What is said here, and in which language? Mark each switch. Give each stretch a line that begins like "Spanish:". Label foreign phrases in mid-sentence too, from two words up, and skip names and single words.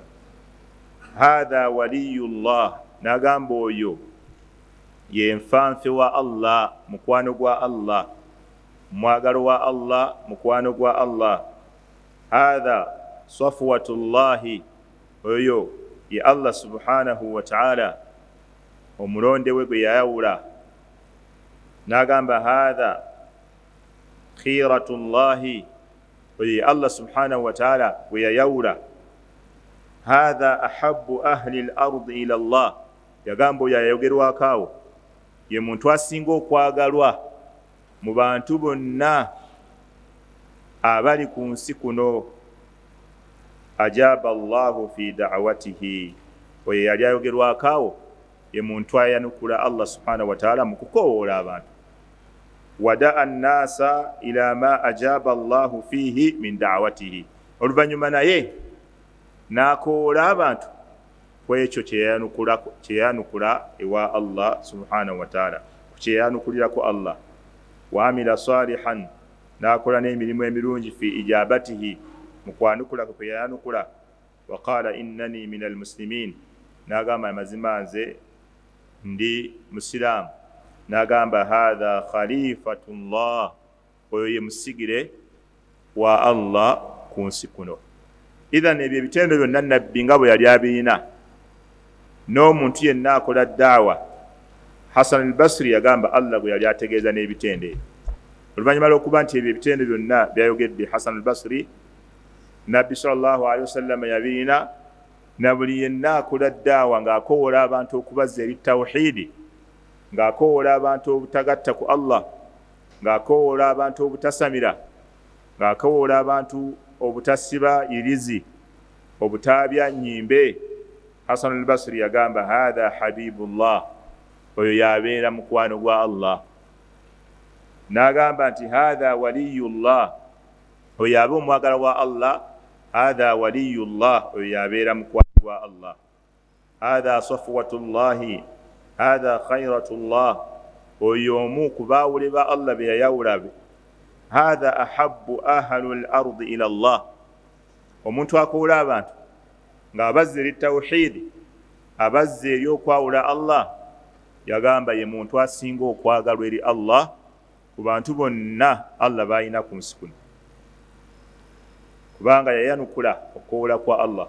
Arabic: هذا ولي الله,
Ganda: n'agamba oyo ye nfanfe wa Allah, mukwano gwa Allah, mwagalo wa Allah, mukwano gwa Allah.
Arabic: هذا صفوة الله,
Ganda: oyo ye
Arabic: الله سبحانه وتعالى
Ganda: omulonde we gwe yayawula. n'agamba
Arabic: هذا خيرة الله,
Ganda: oyo
Arabic: الله سبحانه وتعالى
Ganda: we yayawula.
Arabic: هذا أحب أهل الأرض إلى الله,
Ganda: yagamba oyo yayogerwako awo ye muntu asinga okwagalwa mu bantu bonna abali ku nsi kuno.
Arabic: أجاب الله في دعوته,
Ganda: oyo yali ayogerwako awo ye muntu ayanukula
Arabic: الله سبحانه وتعالى
Ganda: mu kukoowoola abantu.
Arabic: ودعا الناس إلى ما أجاب الله فيه من دعوته,
Ganda: oluvannyuma naye n'akoowoola abantu kwekyo kyeyanukula ewa
Arabic: الله سبحانه وتعالى,
Ganda: kyeyanukulirako Allah.
Arabic: وعمل صالحا,
Ganda: nakola n'emirimu emirungi
Arabic: في إجابته,
Ganda: mu kwanukula kwe yayanukula.
Arabic: وقال إنني من المسلمين,
Ganda: n'agamba amazima nze ndi musiraamu. N'agamba
Arabic: هذا خليفة الله,
Ganda: oyo ye musigire wa Allah ku nsi kuno. Idhan ebyo ebitendo byonna nabbi nga bwe yali abirina, n'omuntu yenna akola daawa. Hasan al-Basri yagamba Allah bwe yali ategeeza n'ebitende. Oluvannyuma lw'okuba nti ebyo ebitende byonna byayogedde Hasan al-Basri, Nabbi
Arabic: صلى الله عليه وسلم
Ganda: yabirina, na buli yenna akola daawa ng'akoowola abantu okubazza eri tawhiidi, ng'akoowola abantu obutagatta ku Allah, ng'akoowola abantu obutasamira, ng'akoowola abantu obutasiba irizi, obutaabya nnyimbe. Hasan al-Basri yagamba
Arabic: هذا حبيب الله,
Ganda: oyo yabeera mukwano gwa Allah. N'agamba nti
Arabic: هذا ولي الله,
Ganda: oyo yabe omwagala wa Allah.
Arabic: هذا ولي الله,
Ganda: oyo yabeera mukwano gwa Allah.
Arabic: هذا صفوة الله، هذا خيرة الله,
Ganda: oyo omu ku baawule ba Allah be yayawula be.
Arabic: هذا أحب أهل الأرض إلى الله,
Ganda: omuntu akoola abantu ng'abazza eri tawhiidi, abazza eri okwawula Allah, yagamba ye muntu asinga okwagalwa eri Allah ku bantu bonna Allah b'alina ku nsi kuno, kubanga yayanukula okwowola kwa Allah.